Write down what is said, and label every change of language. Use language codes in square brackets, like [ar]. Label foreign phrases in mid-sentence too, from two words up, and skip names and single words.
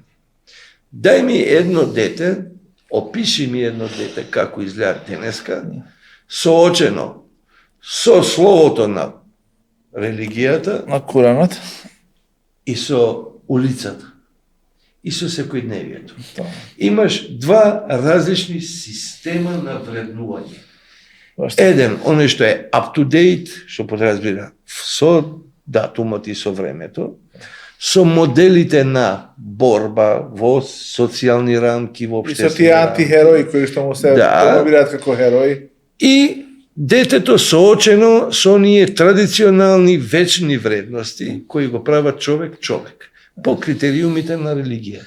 [mk] Дај ми едно дете, опиши ми едно дете како изгледа денеска, соочено со словото на религијата, на Куранот и со улицата и со секојдневието. Имаш два различни система на вреднување. Еден, оној што е [en] up to date, [mk] што подразбира со датумот и со времето, со моделите на борба во социјални рамки, во општествени рамки. И со тие антихерои кои што му се промовираат како херои. И детето соочено со оние традиционални вечни вредности кои го прават човек по критериумите на религијата.